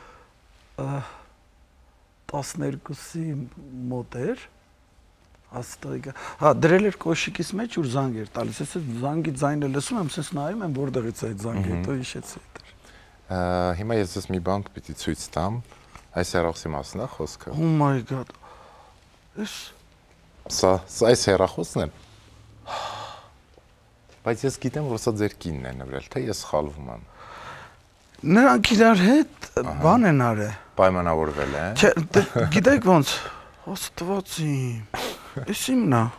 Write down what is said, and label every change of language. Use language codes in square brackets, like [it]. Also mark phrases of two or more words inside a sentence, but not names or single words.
[hy] 12-ի մոտ էր, աստղիկը, դրել էր կոշիկիս մեջ, ուր զանգ էր տալիս, ես զանգի ձայնը լսում եմ, սենց նայում եմ, որտեղից է այդ զանգը, հետո հիշեցի այդ էր։ Հիմա ես ես մի բան պիտի ցույց տամ, այս հեռախոսի մասն է խոսքը։ [en] Oh my god, [hy] Սա այս հեռախոսն է։ Բայց ես գիտեմ, որ սա ձեր կինն է նվիրել, թե ես սխալվում եմ։ Նրանք իրար հետ բան են արել։ Պայմանավորվել են։ Չէ, գիտեք ոնց, Աստված իմ, էս իմն է։